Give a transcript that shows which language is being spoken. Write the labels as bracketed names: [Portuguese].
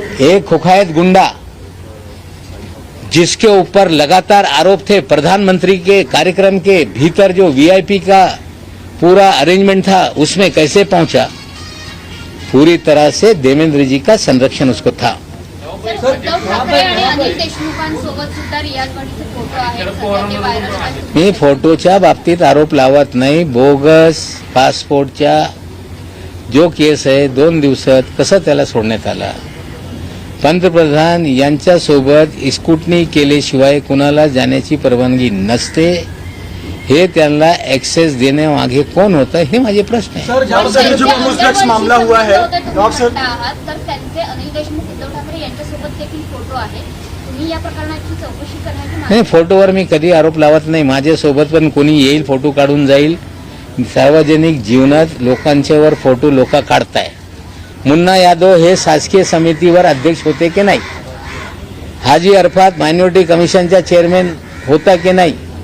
[Hindi] एक कुख्यात गुंडा जिसके ऊपर लगातार आरोप थे, प्रधानमंत्री के कार्यक्रम के भीतर जो वीआईपी का पूरा अरेंजमेंट था उसमें कैसे पहुंचा। पूरी तरह से देवेंद्र जी का संरक्षण उसको था। [Marathi] सर उद्धव ठाकरे आणि अनिल देशमुखांसोबत सुद्धा रियाज भाटीचे फोटो आहेत सध्या ते व्हायरल आहेत. मी फोटोच्या बाबतीत आरोप लावत नाही. बोगस पासपोर्टच्या जो केस आहे 2 दिवसात कसं त्याला सोडण्यात आला. पंतप्रधान यांच्यासोबत स्कूटनी केल्याशिवाय कुणाला जाण्याची परवानगी नसते. हे त्यांना ऍक्सेस देण्यामागे कोण होतं हे माझे प्रश्न आहे. [Hindi] सर ज्याबद्दल जो क्रूज ड्रग्स मामला हुआ है [Marathi] डॉक्टर आहात तर त्यांचे अनिल देशमुख उद्धव ठाकरे यांच्यासोबत देखील फोटो आहेत. तुम्ही या प्रकरणाची चौकशी करण्याची नाही, फोटोवर मी कधी आरोप लावत नाही. माझ्यासोबत पण कोणी येईल फोटो काढून जाईल. सार्वजनिक जीवनात लोकांच्यावर फोटो लोक काढताय. मुन्ना यादव हे शासकीय समितीवर अध्यक्ष होते की नाही. हाजी अरफात मायनॉरिटी कमिशनचा चेअरमॅन होता की नाही.